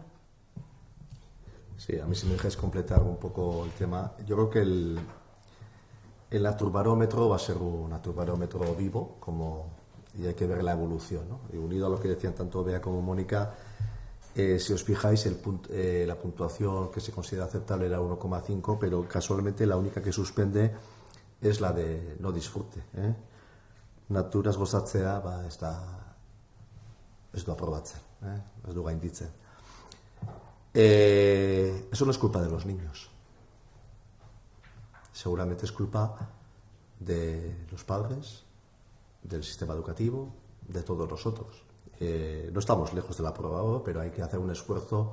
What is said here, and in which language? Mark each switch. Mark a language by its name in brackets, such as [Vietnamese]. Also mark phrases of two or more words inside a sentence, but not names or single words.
[Spanish] Sí, a mí si me dejáis completar un poco el tema, yo creo que el naturbarómetro va a ser un naturbarómetro vivo, y hay que ver la evolución, ¿no? Y unido a lo que decían tanto Bea como Mónica, si os fijáis, la puntuación que se considera aceptable era 1,5, pero casualmente la única que suspende es la de no disfrute. [Basque] Naturaz gozatzea ez du aprobatzen, ez du gainditzen. [Spanish] Eso no es culpa de los niños. Seguramente es culpa de los padres, del sistema educativo, de todos nosotros. No estamos lejos del aprobado, pero hay que hacer un esfuerzo.